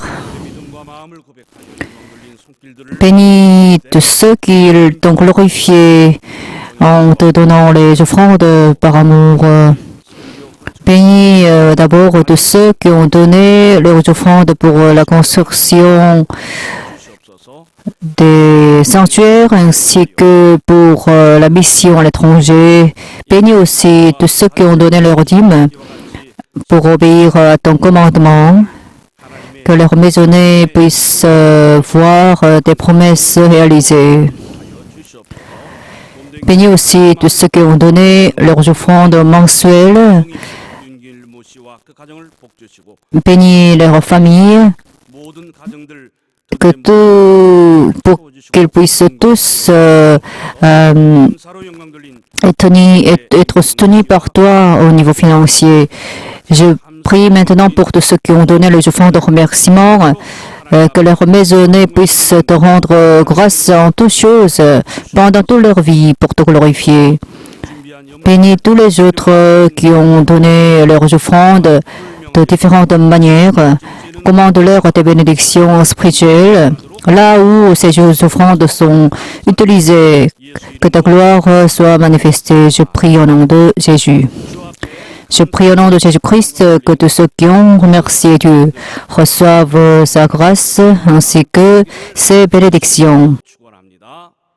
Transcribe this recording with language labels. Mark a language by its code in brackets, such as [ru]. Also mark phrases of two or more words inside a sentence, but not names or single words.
[ko] 믿음과 마음을 고백하여 눌린 손길들을 [fr] bénis tous ceux qui t'ont glorifié en te donnant les offrandes par amour. Bénis d'abord tous ceux qui ont donné leurs offrandes pour la construction [ko] 주시옵소서. [fr] des sanctuaires ainsi que pour la mission à l'étranger. Bénis aussi tous ceux qui ont donné leur dîme pour obéir à ton commandement, que leurs maisonnées puissent voir tes promesses réalisées. Bénis aussi tous ceux qui ont donné leurs offrandes mensuelles. [ko] 윤길 모 씨와 그 가정을 복주시고 [fr] Bénis leurs familles, [ko] 모든 가정들 [fr] que pour qu'ils puissent tous [ko] 감사로 영광 돌린 [fr] être soutenus par toi au niveau financier. Je prie maintenant pour tous ceux qui ont donné les offrandes de remerciement, que leurs maisonnées puissent te rendre grâce en toutes choses pendant toute leur vie pour te glorifier. [ko] 준비한 영광 [fr] Bénis tous les autres qui ont donné leurs offrandes de différentes manières. Commande-leur tes bénédictions spirituelles. Là où ces offrandes sont utilisées, que ta gloire soit manifestée. Je prie au nom de Jésus. Je prie au nom de Jésus-Christ que tous ceux qui ont remercié Dieu reçoivent sa grâce ainsi que ses bénédictions. [ko] 축원합니다.